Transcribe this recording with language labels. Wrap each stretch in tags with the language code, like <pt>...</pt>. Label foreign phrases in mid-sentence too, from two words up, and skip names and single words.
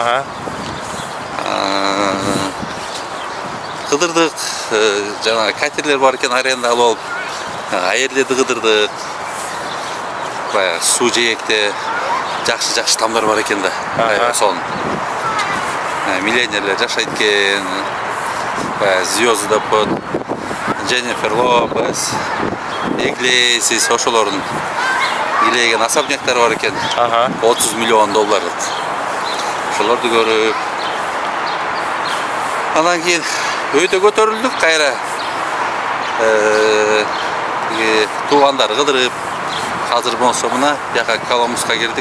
<ky>Кыдырдык, жана катерлер бар экен, аренда алып алып, аерлерди кыдырдык. Баягы суу жээкте жакшы тамдар бар экен да. Аябай сонун. Миллионерлер жашайт экен. Баягы</ky> <ru>звезды под</ru> <ky>Дженнифер Лопес, Иглесис, ошолордун илеген особняктар бар экен. 30 миллион долларлык. Ошолорду көрүп, анан кийин өйдө көтөрүлдүк, кайра туугандарды кыдырып, азыр болсо мына жака Колумбуска кирдик.</ky>